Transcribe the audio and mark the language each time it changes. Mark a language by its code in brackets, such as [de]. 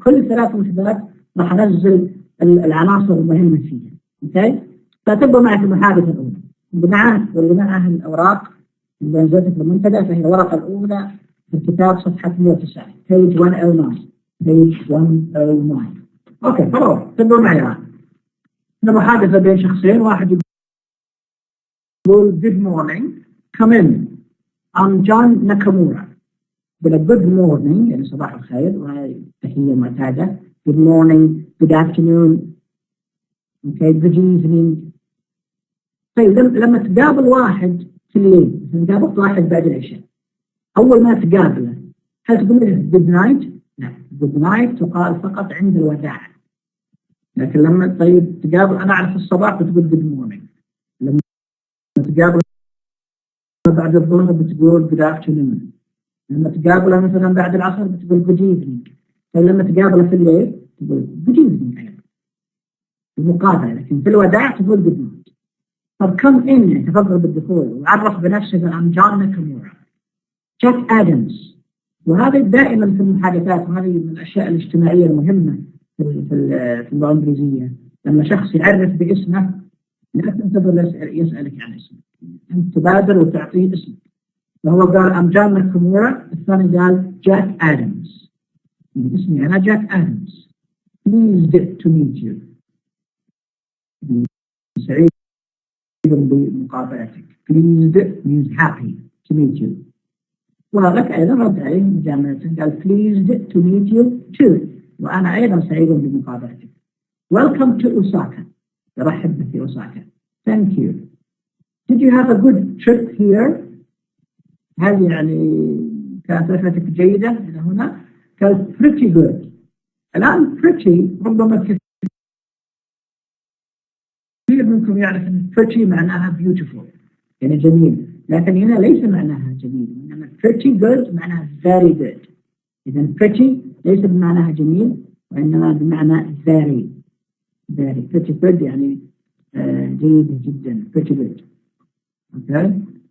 [ar] كل 3 وحدات راح أنزل العناصر المهمة فيها. فتبقى معي في المحادثة الأولى واللي معها الأوراق اللي نزلت في المنتدى، فهي الورقة الأولى في الكتاب صفحة 109 page 109. أوكي خلاص تبقوا معي الآن. محادثة بين شخصين، واحد يقول [en] good morning come in I'm John Nakamura. [ar] يقول [en] good morning [ar] يعني صباح الخير، وهي تحية معتادة. [en] good morning good afternoon good evening. [ar] طيب لما تقابل واحد في الليل، مثلا قابلت واحد بعد العشاء، أول ما تقابله هل تقول له [en] good night؟ [ar] لا، good night تقال فقط عند الوداع. لكن لما تقابل أنا أعرف الصباح بتقول [en] good morning، [ar] لما تقابل بعد الظهر بتقول [en] good afternoon، [ar] لما تقابله مثلا بعد العصر بتقول [en] good evening، [ar] لما تقابله في الليل تقول good evening أيضا المقابلة. لكن في الوداع تقول [en] good night. [ar] طب [en] come in [ar] يعني تفضل بالدخول، وعرف بنفسك [en] I'm John Nakamura Jack Adams. [ar] وهذا دائما في المحادثات، وهذه من الأشياء الاجتماعية المهمة في اللغة الإنجليزية. لما شخص يعرف باسمه لا تنتظر يسألك عن اسمه، أنت تبادر وتعطيه اسمه. فهو قال [en] I'm John Nakamura، [ar] الثاني قال Jack Adams. اسمي أنا Jack Adams. [en] Pleased to meet you. [ar] سعيد بمقابلتك. [en] Pleased means happy to meet you. [ar] ولك أيضا رد عليه من جامعة قال [en] pleased to meet you too، [ar] وأنا أيضا سعيد بمقابلتك. [en] Welcome to Osaka. [ar] رحب بك في أوساكا. [en] Thank you. Did you have a good trip here؟ [ar] هل يعني كانت رحلتك جيدة إلى هنا؟ قال [en] pretty good. [ar] الآن pretty ربما كثير منكم يعرف أن pretty معناها beautiful يعني جميل، لكن هنا ليس معناها جميل، إنما [en] pretty good [ar] معناها [en] very good. [ar] إذا pretty ليس بمعناها جميل، وإنما بمعنى [en] very pretty good [ar] يعني جيد جدا pretty good. أوكي.